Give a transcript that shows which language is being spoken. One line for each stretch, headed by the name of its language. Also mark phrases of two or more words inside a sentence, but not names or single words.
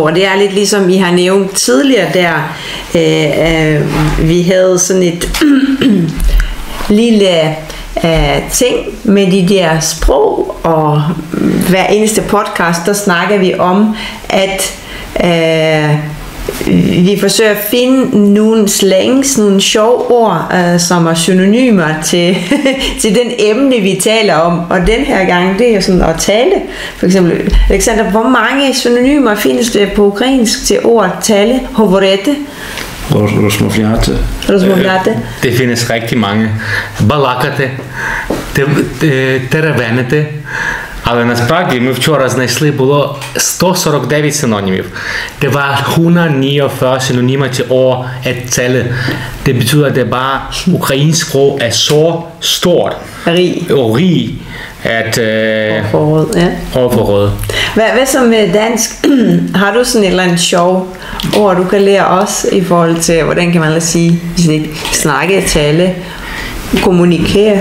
Danish: Og det er lidt ligesom I har nævnt tidligere der, vi havde sådan et lille ting med de der sprog, og hver eneste podcast, der snakker vi om, at vi forsøger at finde nogle slangs, nogle sjove ord, som er synonymer til den emne, vi taler om. Og den her gang, det er sådan at tale. For eksempel, Alexander, hvor mange synonymer findes det på ukrainsk til ord tale?
Ukrainian: Говорити? Розмовляти.
Danish: Det findes rigtig mange.
Ukrainian: Балакати, теревенити. Але насправді ми вчора знайшли було 149 синонімів.
Danish: Det var 149 synonymer til ord at tale. Det betyder, at det bare ukrainsk sprog er så stort og rig at overforråde. Hvad så med dansk? Har du sådan et eller andet sjov ord, du kan lære os i forhold til, hvordan kan man lade sige, snakke, tale, kommunikere?